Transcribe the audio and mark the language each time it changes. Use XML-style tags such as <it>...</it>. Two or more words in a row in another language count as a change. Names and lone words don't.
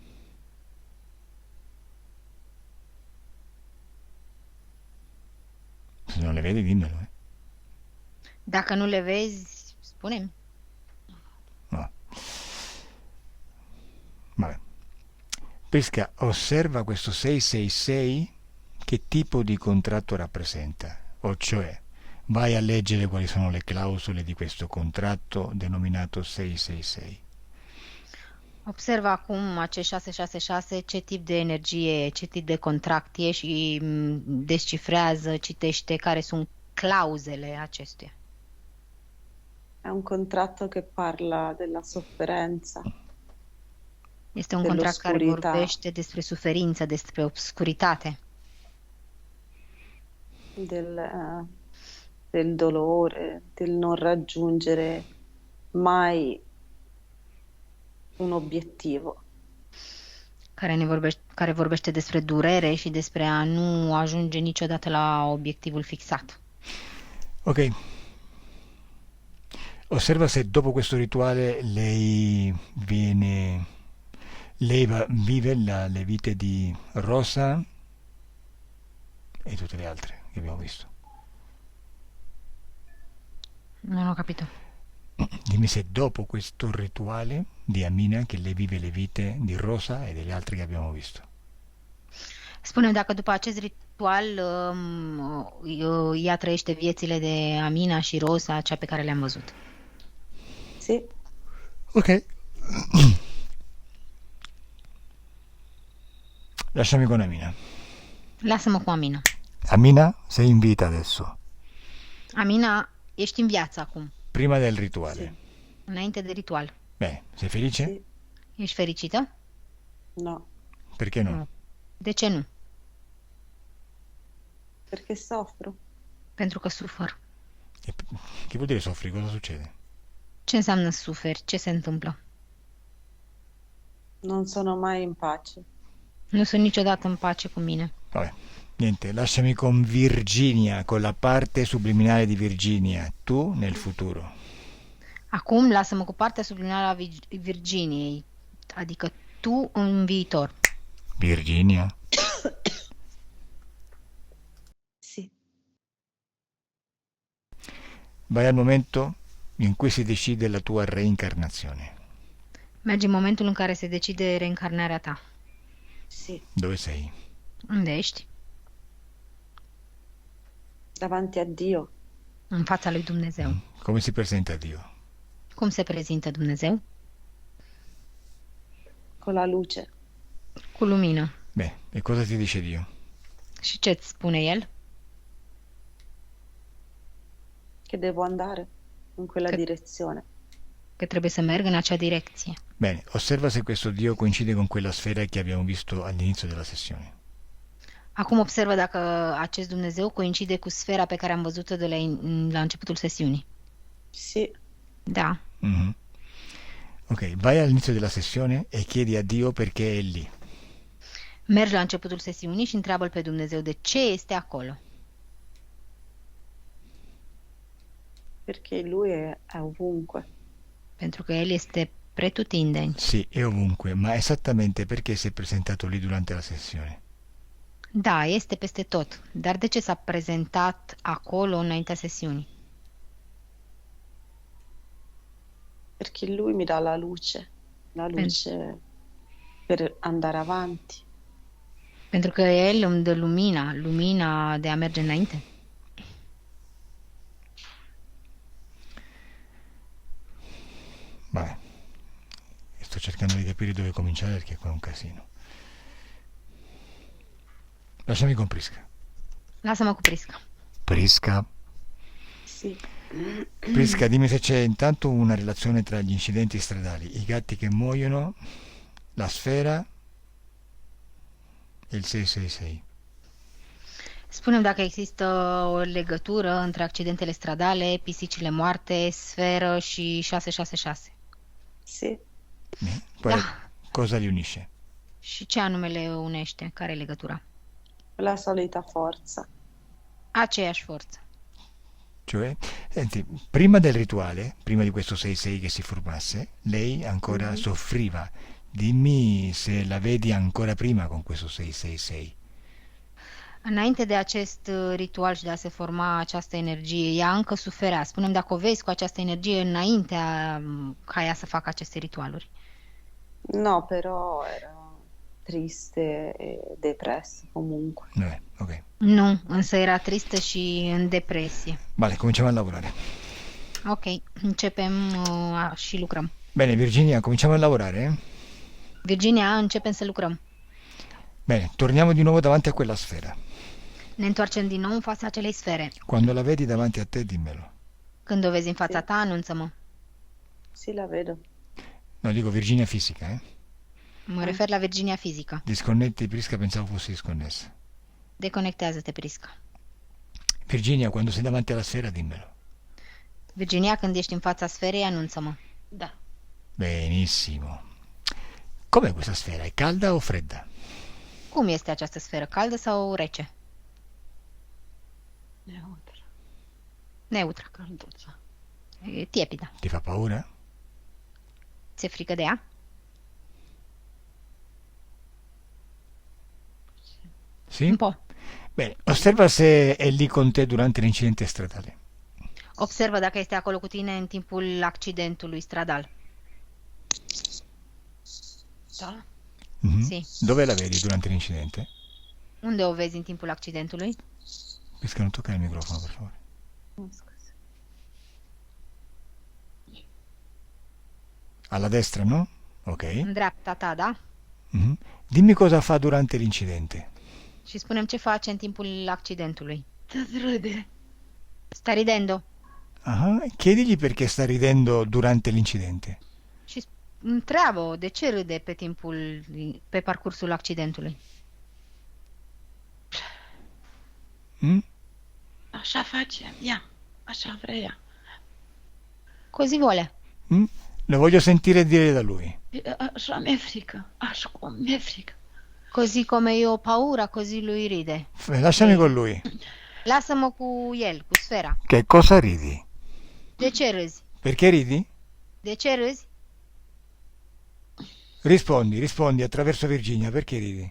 <it>Se non le vedi, dimmelo.</it> <ro>Dacă nu le vezi, spune-mi.</ro> <it>No. Vabbè. Prisca, osserva questo 666 che tipo di contratto rappresenta, o cioè vai a leggere quali sono le clausole di questo contratto denominato 666.</it> <ro>Observă acum acest 666 ce tip de energie, ce tip de contract e și descifrează, citește care sunt clauzele acestuia.</ro> <it>è un contratto che parla della sofferenza,</it> <ro>Este un contract care</ro> <it>dell'oscurità,</it> <ro>vorbește despre suferință, despre obscuritate,</ro> <it>del dolore, del non raggiungere mai un obiettivo.</it> <ro>care vorbește despre durere și despre a nu ajunge niciodată la obiectivul fixat. Ok.</ro> <it>Osserva se dopo questo rituale vive le vite di Rosa e tutte le altre che abbiamo visto. Non ho capito. Dimmi se dopo questo rituale di Amina che lei vive le vite di Rosa e delle altre che abbiamo visto.</it> <ro>Spune dacă după acest ritual ea trăiește viețile de Amina și Rosa, cea pe care le-am văzut.</ro> <it>Sì, Ok. Lasciami con Amina.</it> <ro>Lasă-mă cu Amina.</ro> <it>Amina, sei in vita adesso.</it> <ro>Amina, ești în viață acum,</ro> <it>Prima del rituale. sì,</it> <ro>înainte de ritual.</ro> <it>Bene, sei felice? sì,</it> <ro>Ești fericită?</ro> <it>no, Perché no?</it> <ro>Nu. De ce nu?</ro> <it>perché soffro.</it> <ro>Pentru că sufăr.</ro> <it>Che vuol dire soffri? Cosa succede?</it> <ro>Ce înseamnă suferi? Ce se întâmplă?</ro> <it>Non sono mai in pace.</it> <ro>Nu sunt niciodată în pace cu mine.</ro> <it>Vabbè, niente, lasciami con Virginia, con la parte subliminale di Virginia, tu nel futuro.</it> <ro>Acum lasă-mă cu partea subliminală a Virginiei, adică tu în viitor.</ro> <it>Virginia, Sì, vai al momento in cui si decide la tua reincarnazione.</it> <ro>Mergi în momentul în care se decide reîncarnarea ta.</ro> <it>sì, Dove sei?</it> <ro>Unde ești?</ro> <it>davanti a Dio,</it> <ro>În fața lui Dumnezeu.</ro> <it>Come si presenta Dio?</it> <ro>Cum se prezintă Dumnezeu?</ro> <it>con la luce.</it> <ro>Cu lumină.</ro> <it>Beh, e cosa ti dice Dio?</it> <ro>Și ce îți spune El?</ro> <it>Che devo andare in quella Che- direzione.</it> <ro>Că trebuie să merg în acea direcție.</ro> <it>Bene, osserva se questo Dio coincide con quella sfera che abbiamo visto all'inizio della sessione.</it> <ro>Acum observă dacă acest Dumnezeu coincide cu sfera pe care am văzut-o de la începutul sesiunii.</ro> <it>Sì,</it> <ro>Da. Mhm.</ro> <it>Ok, vai all'inizio della sessione e chiedi a Dio perché è lì.</it> <ro>Mergi la începutul sesiunii și întreabă-L pe Dumnezeu de ce este acolo.</ro> <it>perché lui è ovunque.</it> <ro>Pentru că El este pretutindeni.</ro> <it>Sì, è ovunque, ma esattamente perché si è presentato lì durante la sessione.</it> <ro>Da, este peste tot. Dar de ce s-a prezentat acolo înaintea sesiunii?</ro> <it>Perché lui mi dà la luce per andare avanti.</it> <ro>Pentru că El îmi dă lumina de a merge înainte.</ro> <it>cercando di capire dove cominciare perché qua è un casino. Lasciami con Prisca.</it> <ro>Lasă-mă cu Prisca.</ro> <it>Prisca. Sì. Prisca, dimmi se c'è intanto una relazione tra gli incidenti stradali, i gatti che muoiono, la sfera e il 666.</it> <ro>Spune-mi dacă există o legătură între accidentele stradale, pisicile moarte, sferă și 666.</ro> <it>Sì. Poi</it> <ro>Da.</ro> <it>cosa li unisce?</it> <ro>Și ce anume le unește? Care e legătura?</ro> <it>La solita forza.</it> <ro>Aceeași forță.</ro> <it>Cioè, senti, prima del rituale, prima di questo 6-6 che si formasse, lei ancora soffriva. Dimmi se la vedi ancora prima con questo 6-6-6.</it> <ro>Înainte de acest ritual și de a se forma această energie, ea încă suferea. Spune-mi dacă o vezi cu această energie înaintea ca ea să facă aceste ritualuri.</ro> <it>No, però era triste e depressa comunque. Ok.</it> <ro>Nu, însă era tristă și în depresie.</ro> <it>Vale, cominciamo a lavorare.</it> <ro>Ok, începem și lucrăm.</ro> <it>Bene, Virginia, cominciamo a lavorare. Eh?</it> <ro>Virginia, începem să lucrăm.</ro> <it>Bene, torniamo di nuovo davanti a quella sfera.</it> <ro>Ne întoarcem din nou în fața acelei sfere.</ro> <it>Quando la vedi davanti a te, dimmelo.</it> <ro>Când o vezi în fața ta, anunță-mă.</ro> <it>Sì, la vedo. No, dico Virginia fisica, eh?</it> <ro>Mă refer la Virginia fizică.</ro> <it>Disconnetti, Prisca, pensavo fossi disconnessa.</it> <ro>Deconectează-te, Prisca.</ro> <it>Virginia, quando sei davanti alla sfera, dimmelo.</it> <ro>Virginia, când ești în fața sferei, anunță-mă. Da.</ro> <it>Benissimo. Com'è questa sfera? È calda o fredda?</it> <ro>Cum este această sferă, caldă sau rece? Neutră. Neutră. Călduță.</ro> <it>E tiepidă. Ti fa paura?</it> <ro>Ți-e frică de ea?</ro> <it>Sì? Un po'. Bene, osserva se è lì con te durante l'incidente stradale.</it> <ro>Observă dacă este acolo cu tine în timpul accidentului stradal. Da? Mhm.</ro> <it>Sì. Dove la vedi durante l'incidente?</it> <ro>Unde o vezi în timpul accidentului?</ro> <it>Prisca, non toccare il microfono, per favore. Oh, scusa. Alla destra, no? Ok.</it> <ro>În dreapta ta, da? Mhm.</ro> <it>Dimmi cosa fa durante l'incidente.</it> <ro>Și spunem ce face în timpul accidentului. Te râde.</ro> <it>Sta ridendo? Ah, chiedigli perché sta ridendo durante l'incidente.</it> <ro>Și întreabă de ce râde pe parcursul accidentului. Mm? Așa face ea. Așa vrea ea.</ro> <it>Così vuole. Mm? Lo voglio sentire dire da lui.</it> <ro>Așa mi-e frică. Așa cum mi-e frică.</ro> <it>Così come io ho paura, così lui ride. Lasciami con lui.</it> <ro>Lasă-mă cu el, cu sfera.</ro> <it>Che cosa ridi?</it> <ro>De ce râzi?</ro> <it>Perché ridi?</it> <ro>De ce râzi?</ro> <it>Rispondi attraverso Virginia, perché ridi?</it>